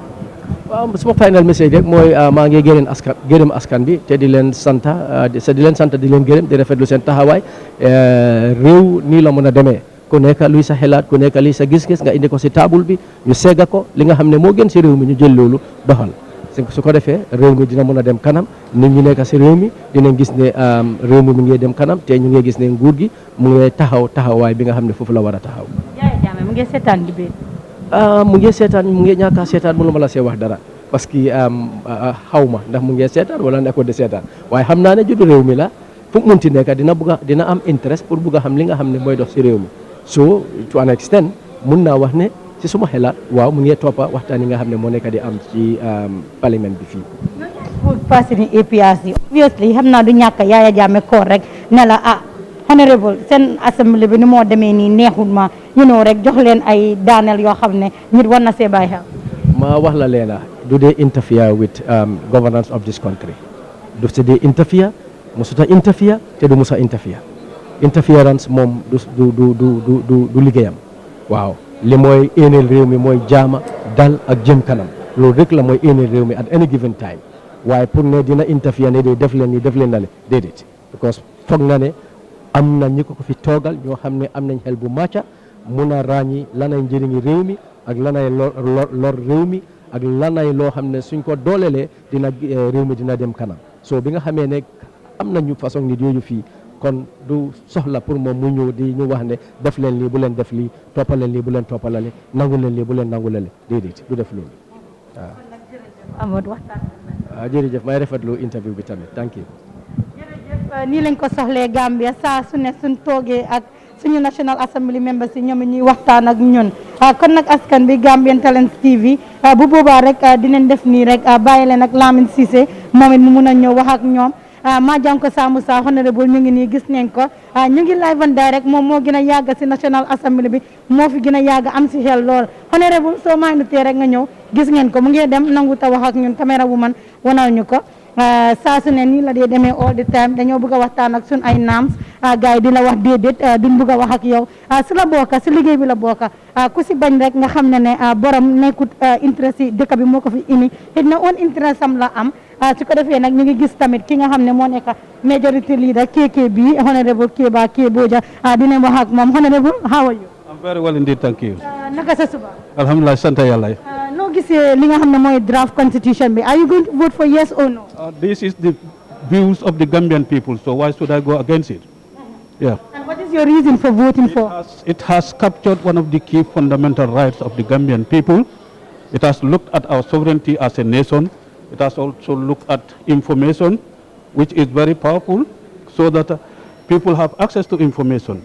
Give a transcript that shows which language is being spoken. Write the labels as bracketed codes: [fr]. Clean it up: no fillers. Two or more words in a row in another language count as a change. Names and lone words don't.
[wo] waaw suma final message rek mooy maa ngi gërëm askan bi te di leen sant di leen gërëm di rafetlu seen taxawaay réew nii la mën a demee ku nekk luy sa xelaat ku nekk luy sa gis-gis nga indi ko si table bi ñu segga ko li nga xam ne moo gën si réew mi ñu jël loolu doxal su ko defee réew mi dina mën a dem kanam nit ñi nekk si réew mi dinañ gis ne réew mi mu ngi dem kanam te ñu ngi gis ne nguur gi mu ngi taxawaay bi nga xam ne foofu la war a taxaw. Yaya Jammeh mu ngi seetaan di mu ngi ñàkk a seetaan mënu ma la see wax dara [fr] parce que [wo] xaw ma ndax mu ngi seetaan wala nekkul di seetaan waaye xam naa ne juddu réew mi la fu mu munti nekk dina am interest pour bugg a xam li nga xam ne mooy dox si réew mi [en] so to an extent [wo] mun naa wax ne si suma xelaat waaw mu ngi toppa waxtaan yi nga xam ne moo nekk di am ci parlement bi fii. [fr] pour passer [wo] ni APRC obviously xam naa du ñàkk Yaya Jammeh koor rek ne la honorable seen assemblée bi ni moo demee nii neexul ma rek jox leen ay daaneel yoo xam ne nit war na see bàyyi xel. ma wax la leena du dee [en] interfere with governance of this country [wo] du si dee interfere musuta interfere te du musa interference moom du liggéeyam waaw li mooy éeneel réew mi mooy jaama dal ak jëm kanam loolu rek la mooy éeneel réew mi [en] at any given time [wo] waaye pour ne dina interfere ne def leen nii def leen na le déedéet because foog na ne am na ñi ko fi toogal ñoo xam ne am nañ xel bu màcca mun a ràññi lanay njëriñi réew mi ak lanay lor réew mi ak lanay loo xam ne suñ ko doolelee dina réew mi dina dem kanam so bi nga xamee ne am nañu façon nit yooyu fii kon du soxla pour moom mu ñëw di ñu wax ne def leen lii bu leen def lii toppaleen lii bu leen toppalale nangu leen lii bu leen nangulale déedéet du def loolu waaw. Amadou waxtaan. waaw jërëjëf may rafetlu interview bi tamit [en] thank you. [wo] jërëjëf nii lañ ko soxlee Gambia saa su ne suñ toogee ak suñu National Assembly members yi ñoom ñuy waxtaan ak ñun kon nag askan bi Gambian Talents TV bu boobaa rek dinañ def nii rek bàyyi leen ak Lamine Cissé moom it mu mun a ñëw wax ak ñoom. maa jàng ko Saamu Saa honorable ñu ngi nii gis nañ ko ñu ngi [en] live and direct [wo] moom moo gën a yàgg si National Assembly bi moo fi gën a yàgg am si xel lool honorable soo maa ngi tee rek nga ñëw gis ngeen ko mu ngi dem nangu ta wax ak ñun caméra bu man wanal ñu ko saa su ne nii la dee demee [en] all the time [wo] dañoo bëgg a waxtaan ak sun ay naams gars yi di la wax déedéet duñ bëgg a wax ak yow si la bokka si liggéey bi la bokka ku si bañ rek nga xam ne borom nekkut interest yi dëkk bi moo ko fi indi xëy na on interest am la am su ko defee nag ñu ngi gis tamit ki nga xam ne moo nekk [en] majority leader [wo] KK bi honorable Keba Keboja dinañ wax ak moom honorable [en] how are you? I'm very well indeed, thank you. [wo] naka sa suba? Alhamdulillah, sant yàlla. noo gisee li nga xam ne mooy [en] draft constitution [wo] bi [en] are you going to vote for yes or no? This is the views of the Gambian people, so why should I go against it? Yeah. And what is your reason for voting for? It has captured one of the key fundamental rights of the Gambian people. It has looked at our sovereignty as a nation. It has also looked at information, which is very powerful, so that people have access to information.